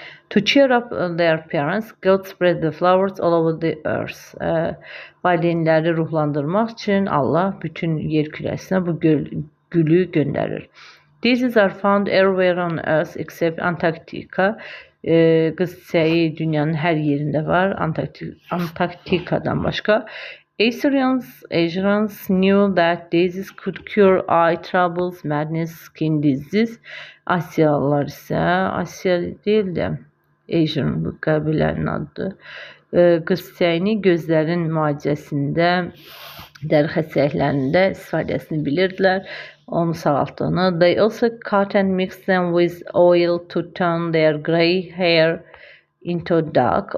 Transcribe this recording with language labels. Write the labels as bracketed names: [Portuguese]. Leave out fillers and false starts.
[English] To cheer up their parents, God spread the flowers all over the earth. [Azerbaijani] Valideynləri ruhlandırmaq üçün Allah bütün yer kürəsinə bu gülü göndərir. [English] Daisies are found everywhere on earth except Antarctica. [Azerbaijani] Qız çiçəyi dünyanın hər yerində var, Antarktikadan başqa. [English] Asians knew that daisies could cure eye troubles, madness, skin disease. [Azerbaijani] Asiyalılar isə, Asiya deyil də, Asian bu qəbilənin adıdır. qız çiçəyini gözlərin müalicəsində, dəri xəstəliklərində istifadəsini bilirdilər, onu sağaltdığını. [English] They also cut and mix them with oil to turn their grey hair into dark.